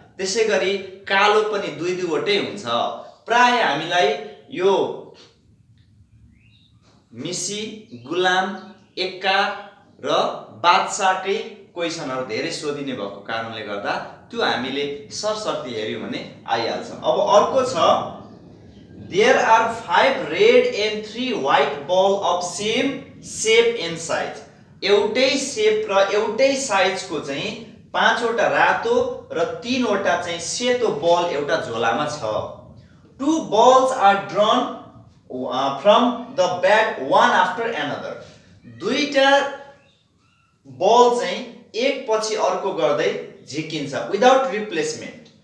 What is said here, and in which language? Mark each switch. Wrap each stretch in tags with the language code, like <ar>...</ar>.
<ne>त्यसैगरी कालो पनि 2 वटै हुन्छ। प्राय हामीलाई यो मिसी, गुलाम, एक्का र बादशाहकै क्वेशनहरु धेरै सोधिने भएको कारणले गर्दा त्यो हामीले सरसर्ती हेर्यौं भने आइहाल्छ। अब अर्को छ</ne> <en>There are 5 red and 3 white ball of same shape and size.</en> <ne>एउटै शेप र एउटै साइजको चाहिँ 5 वटा रातो र 3 वटा चाहिँ सेतो बल एउटा झोलामा छ।</ne> <en>2 balls are drawn from the bag one after another.</en> <ne>दुईटा बल चाहिँ एक पछि अर्को गर्दै झिकिन्छ</ne> <en>Without replacement.</en>